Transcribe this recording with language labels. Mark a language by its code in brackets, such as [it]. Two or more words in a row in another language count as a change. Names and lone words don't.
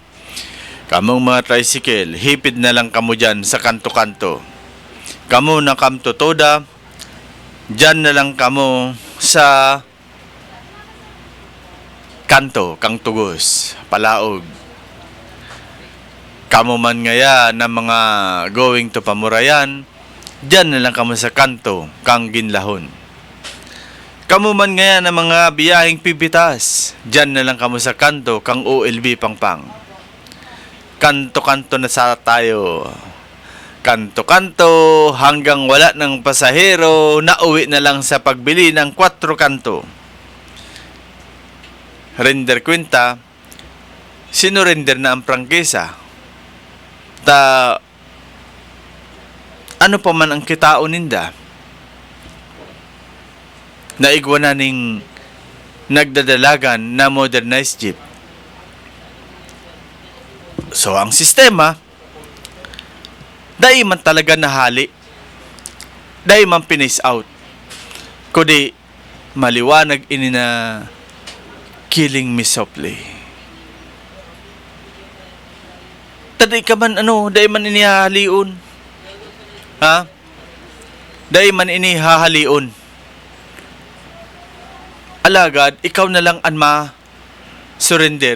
[bik] Kamong mga tricycle, hipid na lang kamo dyan sa kanto-kanto. Kamo na kamto toda, dyan na lang kamo sa kanto, kang tugos, palaog. Kamo man ngaya na mga going to Pamurayan, dyan na lang kamo sa kanto, kang ginlahon. Kamo man ngaya na mga biyaheng pipitas, dyan na lang kamo sa kanto, kang OLB Pangpang. Kanto-kanto na sa tayo. [tl] Kanto-kanto hanggang wala ng pasahero, nauwi na lang sa pagbili ng 4 kanto. Render kwenta, sinurrender na ang prangkisa. [bik] Ano pa man ang kitao ninda, naigwa na ning nagdadalagan na modernized jeep. So, ang sistema, dahil man talaga nahali, dahil man pinice out, kundi maliwanag ini na [en] killing me softly. [bik] Taday ka man dahil man ini hahaliun. Ha? Dahil man ini hahaliun. Alagad, ikaw na lang anma surrender.